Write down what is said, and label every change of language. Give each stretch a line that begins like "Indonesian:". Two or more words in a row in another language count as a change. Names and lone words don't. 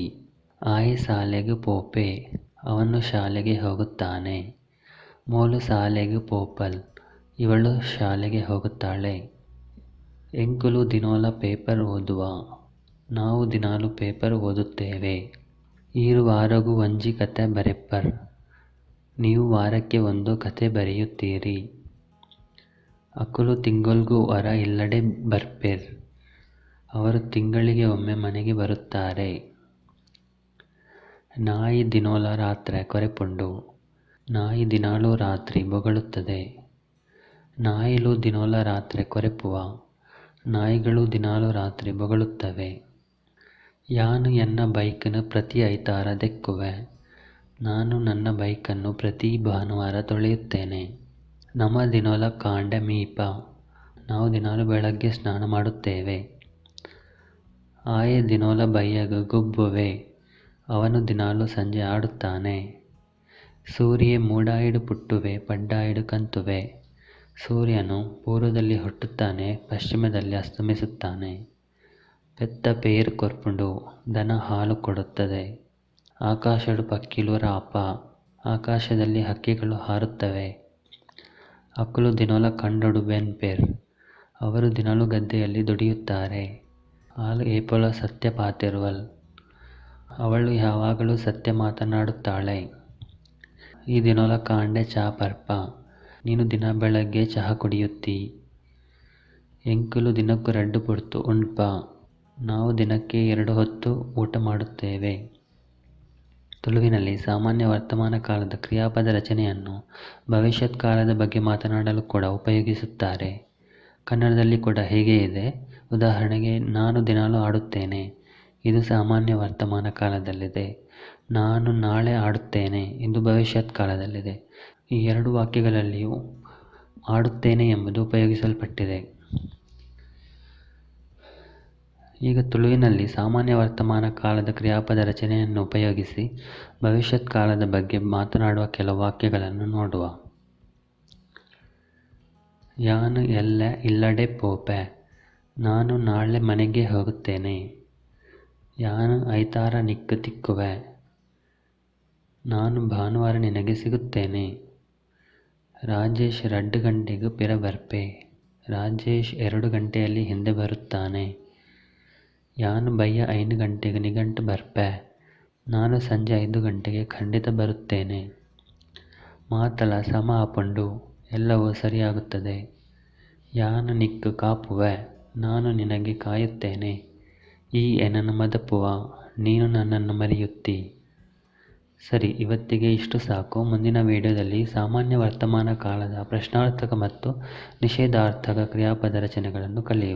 Tulu: ಆಯ್ ಶಾಲೆಗೆ ಪೋಪೆ,
Kannada: ಅವನು ಶಾಲೆಗೆ ಹೋಗುತ್ತಾನೆ.
Tulu: ಮೋಲು ಶಾಲೆಗೆ ಪೋಪಲ್,
Kannada: ಇವಳು ಶಾಲೆಗೆ ಹೋಗುತ್ತಾಳೆ.
Tulu: ಎಂಕುಲು ದಿನೋಲ ಪೇಪರ್ ಓದುವ,
Kannada: ನಾವು ದಿನಾಲು ಪೇಪರ್ ಓದುತ್ತೇವೆ.
Tulu: ಈರು ವಾರಗೂ ಒಂಜಿ ಕತೆ ಬರೆಪ್ಪರ್,
Kannada: ನೀವು ವಾರಕ್ಕೆ ಒಂದು ಕತೆ ಬರೆಯುತ್ತೀರಿ.
Tulu: ಅಕುಲು ತಿಂಗೊಳ್ಗೂ ವರ ಇಲ್ಲಡೆ ಬರ್ಪೆರ್,
Kannada: ಅವರು ತಿಂಗಳಿಗೆ ಒಮ್ಮೆ ಮನೆಗೆ ಬರುತ್ತಾರೆ.
Tulu: ನಾಯಿ ದಿನೋಲ ರಾತ್ರೆ ಕೊರೆಪುಂಡು,
Kannada: ನಾಯಿ ದಿನಾಲೂ ರಾತ್ರಿ ಬೊಗಳುತ್ತದೆ.
Tulu: ನಾಯಿಲು ದಿನೋಲ ರಾತ್ರೆ ಕೊರೆಪುವ,
Kannada: ನಾಯಿಗಳು ದಿನಾಲೂ ರಾತ್ರಿ ಬೊಗಳುತ್ತವೆ.
Tulu: ಯಾನು ಎನ್ನ ಬೈಕನ್ನು ಪ್ರತಿ ಐತಾರ ದೆಕ್ಕುವೆ,
Kannada: ನಾನು ನನ್ನ ಬೈಕನ್ನು ಪ್ರತಿ ಭಾನುವಾರ ತೊಳೆಯುತ್ತೇನೆ.
Tulu: ನಮ ದಿನೋಲ ಕಾಂಡೆ ಮೀಪ,
Kannada: ನಾವು ದಿನಾಲು ಬೆಳಗ್ಗೆ ಸ್ನಾನ ಮಾಡುತ್ತೇವೆ.
Tulu: ಆಯೆ ದಿನೋಲ ಬಯ್ಯಗ ಗುಬ್ಬುವೆ,
Kannada: ಅವನು ದಿನಾಲು ಸಂಜೆ ಆಡುತ್ತಾನೆ.
Tulu: ಸೂರ್ಯೆ ಮೂಡಾಯಿಡು ಪುಟ್ಟುವೆ ಪಡ್ಡಾಯಿಡು ಕಂತುವೆ,
Kannada: ಸೂರ್ಯನು ಪೂರ್ವದಲ್ಲಿ ಹುಟ್ಟುತ್ತಾನೆ, ಪಶ್ಚಿಮದಲ್ಲಿ ಅಸ್ತಮಿಸುತ್ತಾನೆ.
Tulu: ಪೆತ್ತ ಪೇರು ಕೊರ್ಪುಂಡು,
Kannada: ದನ ಹಾಲು ಕೊಡುತ್ತದೆ.
Tulu: ಆಕಾಶಡು ಪಕ್ಕಿಲು ರಾಪ,
Kannada: ಆಕಾಶದಲ್ಲಿ ಹಕ್ಕಿಗಳು ಹಾರುತ್ತವೆ.
Tulu: ಅಕುಲು ದಿನೋಲ ಕಂಡೊಡು ಬೆನ್ಪೆರ್,
Kannada: ಅವರು ದಿನಾಲು ಗದ್ದೆಯಲ್ಲಿ ದುಡಿಯುತ್ತಾರೆ.
Tulu: ಆಲು ಏಪೊಲ ಸತ್ಯ ಪಾತೆರುವಲ್,
Kannada: ಅವಳು ಯಾವಾಗಲೂ ಸತ್ಯ ಮಾತನಾಡುತ್ತಾಳೆ.
Tulu: ಈ ದಿನೋಲ ಕಾಂಡೆ ಚಾ ಪರ್ಪ,
Kannada: ನೀನು ದಿನ ಬೆಳಗ್ಗೆ ಚಹಾ ಕುಡಿಯುತ್ತೀ.
Tulu: ಎಂಕುಲು ದಿನಕ್ಕೂ 2 ಪೊರ್ತು ಉಣ್ಪ,
Kannada: ನಾವು ದಿನಕ್ಕೆ 2 ಹೊತ್ತು ಊಟ ಮಾಡುತ್ತೇವೆ. ತುಳುವಿನಲ್ಲಿ ಸಾಮಾನ್ಯ ವರ್ತಮಾನ ಕಾಲದ ಕ್ರಿಯಾಪದ ರಚನೆಯನ್ನು ಭವಿಷ್ಯತ್ ಕಾಲದ ಬಗ್ಗೆ ಮಾತನಾಡಲು ಕೂಡ ಉಪಯೋಗಿಸುತ್ತಾರೆ. ಕನ್ನಡದಲ್ಲಿ ಕೂಡ ಹೀಗೆ ಇದೆ. ಉದಾಹರಣೆಗೆ, ನಾನು ದಿನಾಲೂ ಆಡುತ್ತೇನೆ, ಇದು ಸಾಮಾನ್ಯ ವರ್ತಮಾನ ಕಾಲದಲ್ಲಿದೆ. ನಾನು ನಾಳೆ ಆಡುತ್ತೇನೆ, ಇದು ಭವಿಷ್ಯತ್ ಕಾಲದಲ್ಲಿದೆ. ಈ 2 ವಾಕ್ಯಗಳಲ್ಲಿಯೂ ಆಡುತ್ತೇನೆ ಎಂಬುದು ಉಪಯೋಗಿಸಲ್ಪಟ್ಟಿದೆ. ಈಗ ತುಳುವಿನಲ್ಲಿ ಸಾಮಾನ್ಯ ವರ್ತಮಾನ ಕಾಲದ ಕ್ರಿಯಾಪದ ರಚನೆಯನ್ನು ಉಪಯೋಗಿಸಿ ಭವಿಷ್ಯತ್ ಕಾಲದ ಬಗ್ಗೆ ಮಾತನಾಡುವ ಕೆಲವು ವಾಕ್ಯಗಳನ್ನು ನೋಡುವ.
Tulu: ಯಾನು ಎಲ್ಲೆ ಇಲ್ಲಡೆ ಪೋಪೆ,
Kannada: ನಾನು ನಾಳೆ ಮನೆಗೆ ಹೋಗುತ್ತೇನೆ.
Tulu: ಯಾನು ಐತಾರ ನಿಕ್ಕು ತಿಕ್ಕುವೆ,
Kannada: ನಾನು ಭಾನುವಾರ ನಿನಗೆ ಸಿಗುತ್ತೇನೆ. ರಾಜೇಶ್ 2 ಗಂಟೆಗೆ ಪಿರ ಬರ್ಪೆ, ರಾಜೇಶ್ 2 ಗಂಟೆಯಲ್ಲಿ ಹಿಂದೆ ಬರುತ್ತಾನೆ.
Tulu: ಯಾನು ಬಯ್ಯ 5 ಗಂಟೆಗೆ ನಿಘಂಟು ಬರ್ಪೆ,
Kannada: ನಾನು ಸಂಜೆ 5 ಗಂಟೆಗೆ ಖಂಡಿತ ಬರುತ್ತೇನೆ.
Tulu: ಮಾತಲ ಸಮ ಆಪುಂಡು,
Kannada: ಎಲ್ಲವೂ ಸರಿಯಾಗುತ್ತದೆ.
Tulu: ಯಾನು ನಿಕ್ಕು ಕಾಪುವೆ,
Kannada: ನಾನು ನಿನಗೆ ಕಾಯುತ್ತೇನೆ.
Tulu: ಈ ಎನನು ಮದಪುವ,
Kannada: ನೀನು ನನ್ನನ್ನು ಮರೆಯುತ್ತೀ. ಸರಿ, ಇವತ್ತಿಗೆ ಇಷ್ಟು ಸಾಕು. ಮುಂದಿನ ವಿಡಿಯೋದಲ್ಲಿ ಸಾಮಾನ್ಯ ವರ್ತಮಾನ ಕಾಲದ ಪ್ರಶ್ನಾರ್ಥಕ ಮತ್ತು ನಿಷೇಧಾರ್ಥಕ ಕ್ರಿಯಾಪದ ರಚನೆಗಳನ್ನು ಕಲಿಯುವ.